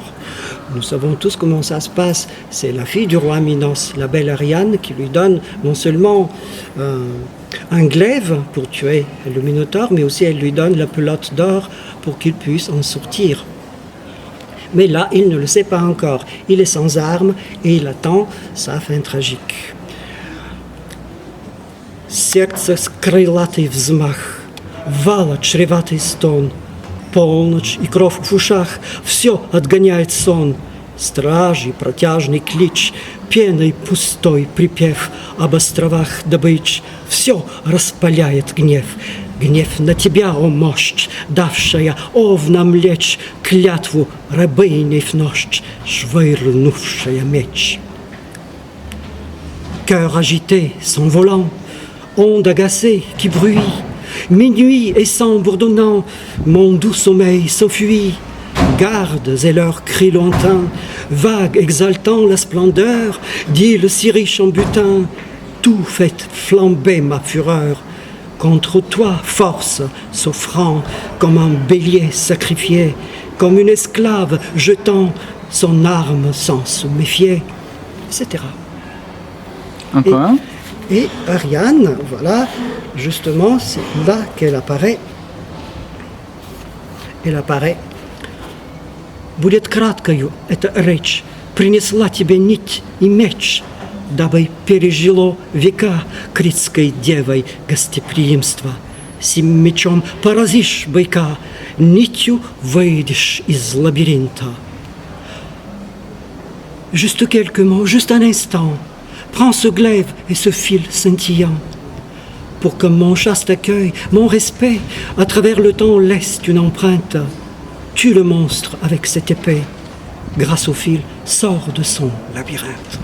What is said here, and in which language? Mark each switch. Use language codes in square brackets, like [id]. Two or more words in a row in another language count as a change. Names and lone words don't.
[fr] Nous savons tous comment ça se passe. C'est la fille du roi Minos, la belle Ariane, qui lui donne non seulement un glaive pour tuer le Minotaure, mais aussi elle lui donne la pelote d'or pour qu'il puisse en sortir. Mais là, il ne le sait pas encore. Il est sans armes et il attend sa fin tragique. [ru] Сердце крылатый взмах, вала чреватый стон, полночь и кровь в ушах, все отгоняет сон. Стражи протяжный клич, пеной пустой припев об островах добыч, все распаляет гнев. Гнев на тебя, о мощь, давшая овнам лечь, клятву рабыней в ночь, швырнувшая меч. [fr] Cœur agité, s'envolant, onde agacée qui bruit, minuit et sang bourdonnant, mon doux sommeil s'enfuit. Gardes et leurs cris lointains, vagues exaltant la splendeur, d'îles si riches en butin, tout fait flamber ma fureur. Contre toi, force, s'offrant comme un bélier sacrifié, comme une esclave jetant son arme sans se méfier, etc. Encore un? Et Ariane, voilà, justement, c'est là qu'elle apparaît. Elle apparaît. [ru] Будет краткою эта речь, принесла тебе нить и меч, дабы пережило века критской девой гостеприимства. Сим мечом поразишь быка, нитью выйдешь из лабиринта. [fr] Juste quelques mots, juste un instant. Prends ce glaive et ce fil scintillant, pour que mon chaste accueil, mon respect, à travers le temps laisse une empreinte. Tue le monstre avec cette épée, grâce au fil, sort de son labyrinthe.